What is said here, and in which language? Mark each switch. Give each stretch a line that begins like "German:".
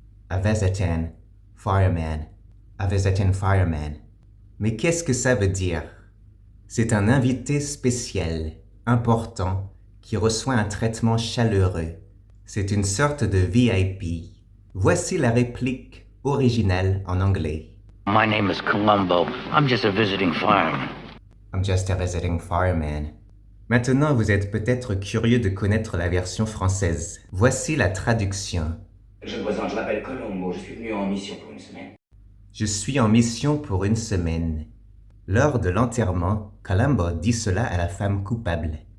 English: A visiting fireman. A visiting fireman.
French: Mais qu'est-ce que ça veut dire? C'est un invité spécial, important, qui reçoit un traitement chaleureux. C'est une sorte de VIP. Voici la réplique originale en anglais.
English: My name is Columbo. I'm just a visiting fireman. I'm just a visiting fireman.
French: Maintenant, vous êtes peut-être curieux de connaître la version française. Voici la traduction. Je m'appelle Columbo, je suis venu en mission pour une semaine. Je suis en mission pour une semaine. Lors de l'enterrement, Columbo dit cela à la femme coupable.